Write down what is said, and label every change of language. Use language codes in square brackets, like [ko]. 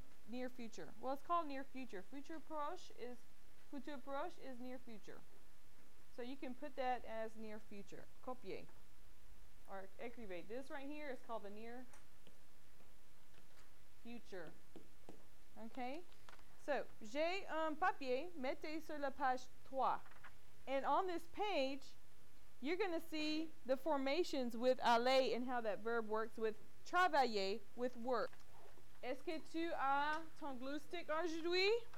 [en] Near future. Well, it's called near future. [fr] Futur proche [en] is near future. So you can put that as near future. [fr] Copier. [en] Or [fr] écrivez. [en] This right here is called the near future. Okay? [fr] So, j'ai un papier, mettez sur la page 3. [en] And on this page, you're going to see the formations with aller and how that verb works with travailler, with work. [fr] Est-ce que tu as ton [en] glue stick [fr] aujourd'hui?